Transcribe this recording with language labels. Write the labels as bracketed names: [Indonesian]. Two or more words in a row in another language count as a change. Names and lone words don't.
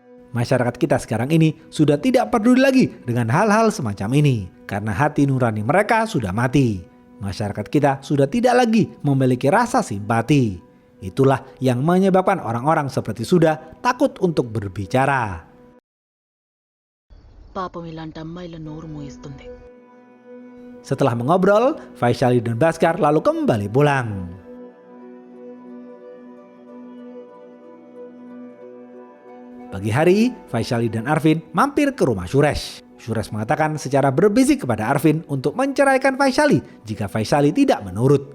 [Indonesian] Masyarakat kita sekarang ini sudah tidak peduli lagi dengan hal-hal semacam ini karena hati nurani mereka sudah mati. Masyarakat kita sudah tidak lagi memiliki rasa simpati. Itulah yang menyebabkan orang-orang seperti Suda takut untuk berbicara. [Telugu] పాపం ఇలాంటి అమ్మాయిల నోరు మూయిస్తుంది. [Indonesian] Setelah mengobrol, Vaishali dan Bhaskar lalu kembali pulang. Pagi hari, Vaishali dan Arvin mampir ke rumah Suresh. Suresh mengatakan secara berbisik kepada Arvin untuk menceraikan Vaishali jika Vaishali tidak menurut.